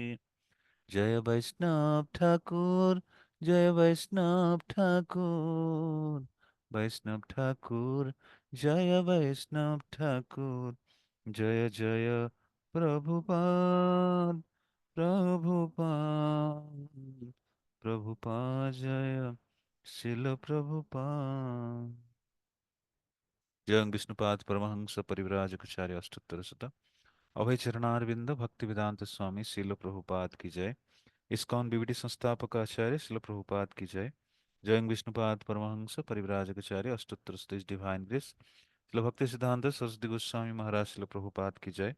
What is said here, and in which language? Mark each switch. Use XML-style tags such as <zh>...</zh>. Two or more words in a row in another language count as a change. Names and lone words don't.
<bn>জয় বৈষ্ণব ঠাকুর, জয় বৈষ্ণব ঠাকুর, বৈষ্ণব ঠাকুর, জয় বৈষ্ণব ঠাকুর। জয় জয় প্রভুপাদ, প্রভুপাদ, প্রভুপাদ জয়, শিল প্রভুপাদ।</bn> <sa>जय विष्णुपाद परमहंस परिव्राजकाचार्य अष्टोत्तर शत अभय चरणारविंद भक्ति वेदांत स्वामी श्रील प्रभुपाद</sa> <hi>की जय।</hi> <sa>इस्कॉन बीवीडी संस्थापक आचार्य श्रील प्रभुपाद</sa> <hi>की जय।</hi> <sa>जय विष्णुपाद परमहंस परिव्राजकाचार्य अष्टोत्तर शत</sa> <en>Divine Grace</en> <sa>श्रील भक्ति सिद्धांत सरस्वती गोस्वामी महाराज श्रील प्रभुपाद</sa> <hi>की जय।</hi>